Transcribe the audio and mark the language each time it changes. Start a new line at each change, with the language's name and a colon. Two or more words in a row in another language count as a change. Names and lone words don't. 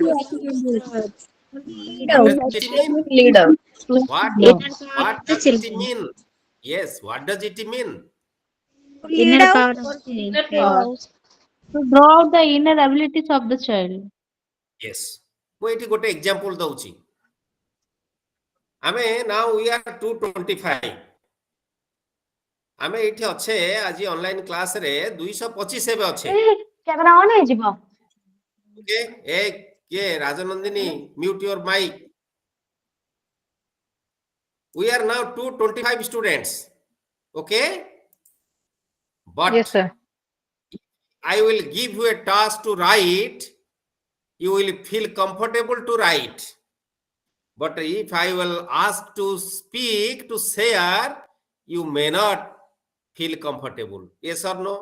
English: lead. attitudes. Lead What out. does it mean? Leader. What? Inner What the does it children. mean? Yes, what does it mean? To lead Inner out power. or to Inner Draw power. out. To draw out the inner abilities of the child. Yes.
Odia: ମୁଁ ଏଠି ଗୋଟେ ଏକ୍ସାମ୍ପଲ ଦଉଛି ଆମେ
English: now we are 225
Odia: ଆମେ ଏଠି ଅଛେ ଆଜି
English: online class
Odia: ରେ 225 ଏବେ ଅଛେ
English: camera on ହେଇଯିବ ଓକେ
Odia: ଏ କିଏ
English: ରାଜନନ୍ଦିନୀ mute your mic we are now 225 students okay but yes sir I will give you a task to write you will feel comfortable to write but if I will ask to speak to share you may not feel comfortable yes or no